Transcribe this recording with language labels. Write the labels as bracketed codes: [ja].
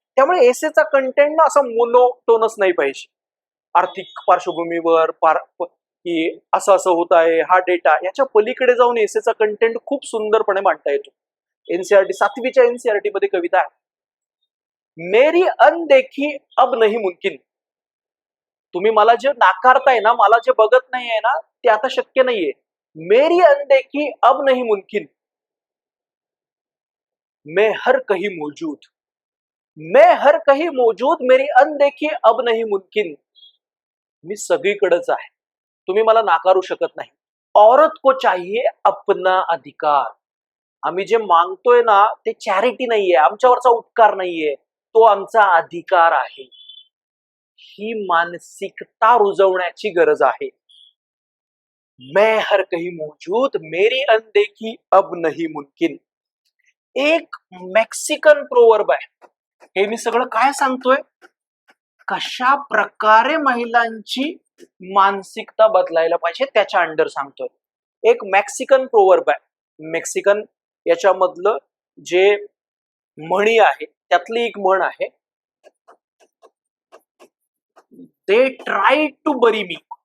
[mr] त्यामुळे एसेचा कंटेंट ना असा मोनोटोनस नाही पाहिजे. आर्थिक पार्श्वभूमीवर की असं असं होत आहे, हा डेटा, याच्या पलीकडे जाऊन एसेचा कंटेंट खूप सुंदरपणे मांडता येतो. एनसीआरटी 7वीच्या एनसीआरटी मध्ये कविता आहे, [hi] मेरी अनदेखी अब नहीं मुमकिन. [mr] तुम्ही मला जे नाकारताय ना, मला जे बघत नाहीये ना, ते आता शक्य नाहीये. [hi] मेरी अनदेखी अब नहीं मुमकिन, मैं हर कहीं मौजूद, मैं हर कहीं मौजूद, मेरी अनदेखी अब नहीं मुमकिन. [mr] मी सगळीकडेच आहे, तुम्ही मला नाकारू शकत नाही. [hi] औरत को चाहिए अपना अधिकार. [mr] आम्ही जे मागतोय ना, ते चॅरिटी नाहीये, आमच्यावरचा उपकार नाहीये, तो आमचा अधिकार आहे. ही मानसिकता रुजवण्याची गरज आहे. [hi] मैं हर कहीं मौजूद, मेरी अनदेखी अब नहीं मुमकिन. [mr] एक मेक्सिकन प्रोवर्ब आहे. हे मी सगळं काय सांगतोय, कशा प्रकारे महिलांची मानसिकता बदलायला पाहिजे त्याच्या अंडर सांगतोय. एक मेक्सिकन प्रोवर्ब आहे, मेक्सिकन याच्यामधलं जे म्हणी आहे त्यातली एक म्हण आहे, [en] They try to bury me.